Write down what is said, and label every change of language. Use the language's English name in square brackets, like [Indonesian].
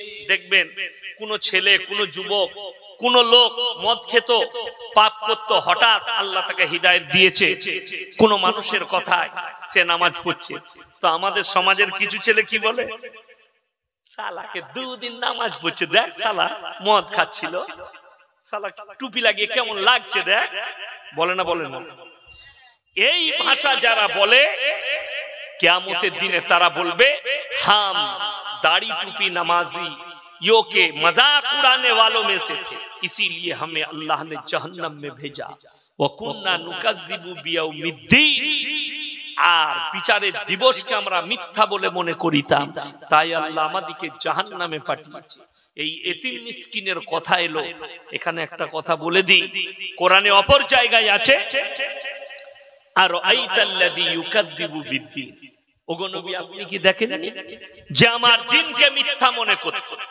[Bangla] দেখবেন কোন ছেলে, কোন যুবক, কোন লোক মদ খেত, পাপ করত, হঠাৎ আল্লাহ তাকে হিদায়াত দিয়েছে কোন মানুষের কথায়, সে নামাজ পড়ছে। তো আমাদের সমাজের কিছু ছেলে কি বলে, শালাকে 2 দিন নামাজ পড়ছে, দেখ শালা মদ খাচ্ছিল, শালা টুপি লাগিয়ে কেমন লাগছে দেখ। বলে না, বলে না? এই ভাষা যারা বলে, কিয়ামতের দিনে তারা বলবে [Hindi] হাম दाढ़ी टूपी नमाजी यो के मजाक उड़ाने वालों में से थे, इसीलिए हमें अल्लाह ने जहन्नम में भेजा। [Arabic] वकुन्ना नुकज़्ज़िबु बियौमिद्दीन, [Bangla] আর বিচারের দিবসকে আমরা মিথ্যা বলে মনে করিতাম, তাই আল্লাহ আমাদেরকে জাহান্নামে পাঠিয়েছে। এই এতিম মিসকিনের কথা এলো, এখানে একটা কথা বলে দিই, কোরআনে অপর জায়গায় আছে, আর আইতাল্লাযী ইউকাযযিবু বিদ্দীন, ওগো নবী আপনি কি দেখেননি যে আমার দিনকে মিথ্যা মনে করত?